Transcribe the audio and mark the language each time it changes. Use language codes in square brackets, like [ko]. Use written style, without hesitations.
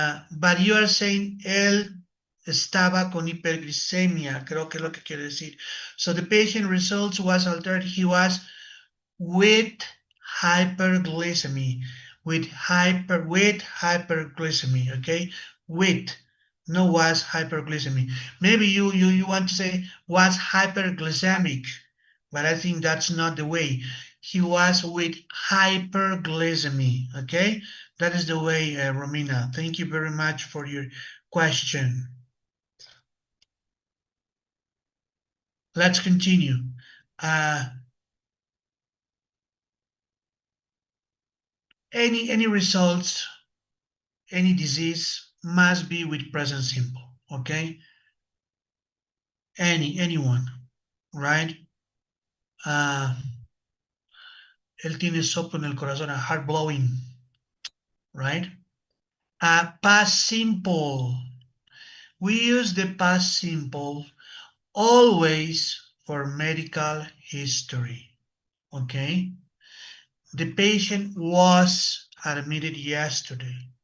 [en] But you are saying [es] él estaba con hiperglicemia, creo que es lo que quiere decir. [en] So the patient results was altered. He was with hyperglycemia, with hyperglycemia, okay? With, no was hyperglycemia. Maybe you want to say was hyperglycemic, but I think that's not the way. He was with hyperglycemia, okay? That is the way, Romina. Thank you very much for your question. Let's continue. Any results, any disease must be with present simple, okay? Anyone, right? [es] Él tiene soplo en el corazón, [en] a heart blowing, right? Past simple. We use the past simple always for medical history, okay? The patient was admitted yesterday.